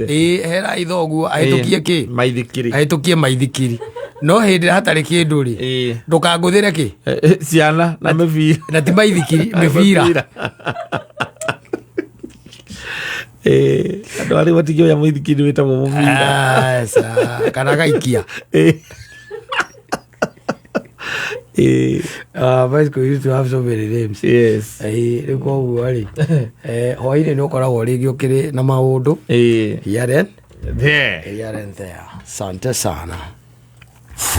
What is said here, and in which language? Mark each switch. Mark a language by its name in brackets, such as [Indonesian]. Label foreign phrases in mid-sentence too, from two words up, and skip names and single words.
[Kikuyu] herai thoguo ahĩtũkie kĩ ahĩtũkie maithikiri no hĩndĩ ĩrĩa hatarĩ kĩndũ rĩ ndũkangũthĩre kĩ ciana na mĩbira na ti maithikiri mĩbira andũ arĩa matingĩoya mũithikiri wĩtagwo mũbira kana gaikia [English] bicycle used to have so many names. Yes. [Kikuyu] Rĩu koguo rĩ hwaĩ-inĩ nĩ ũkoragwo rĩngĩ ũkĩrĩ na maũndũ [English] here and there. [Swahili] Asante sana.